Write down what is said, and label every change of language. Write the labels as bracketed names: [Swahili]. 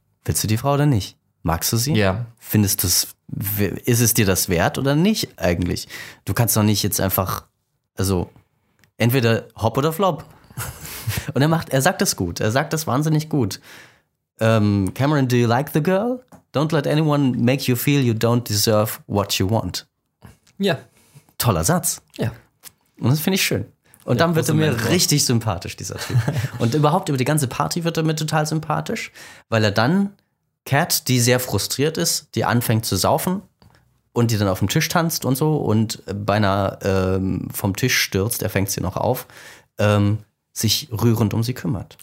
[German] Willst du die Frau oder nicht? Magst du sie? Ja. Findest du es, ist es dir das wert oder nicht eigentlich? Du kannst doch nicht jetzt einfach, also entweder hopp oder flop. Und er sagt das gut, er sagt das wahnsinnig gut. [English] Cameron, do you like the girl? Don't let anyone make you feel you don't deserve what you want. [German] Ja. Toller Satz. Ja. Und das finde ich schön. Und ja, dann wird er mir richtig sympathisch, dieser Typ. Und überhaupt über die ganze Party wird er mir total sympathisch, weil er dann Kat, die sehr frustriert ist, die anfängt zu saufen und die dann auf dem Tisch tanzt und so und beinahe vom Tisch stürzt, er fängt sie noch auf, sich rührend um sie kümmert.